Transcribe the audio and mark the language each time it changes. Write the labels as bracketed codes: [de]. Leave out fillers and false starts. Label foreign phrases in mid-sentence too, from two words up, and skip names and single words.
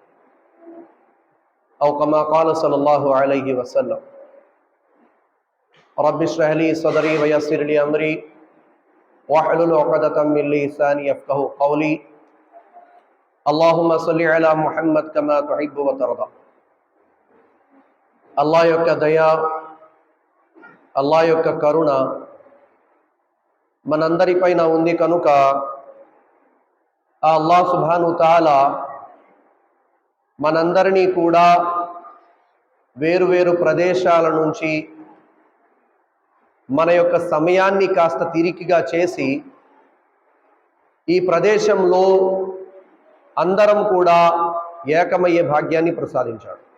[ar] أو كما قال صلى الله عليه وسلم رب اشرح لي صدري ويسر لي أمري واحلل عقدة من لساني يفقهوا قولي اللهم صل على محمد كما تحب وترضى [te] అల్లాహ్ యొక్క దయ అల్లాహ్ యొక్క కరుణ మనందరిపైన ఉంది కనుక ఆ [ar] الله سبحانه تعالى [te] మనందరినీ కూడా వేరు ప్రదేశాల నుంచి మన యొక్క సమయాన్ని కాస్త తీరికగా చేసి ఈ ప్రదేశంలో అందరం కూడా ఏకమయ్యే భాగ్యాన్ని ప్రసాదించాడు.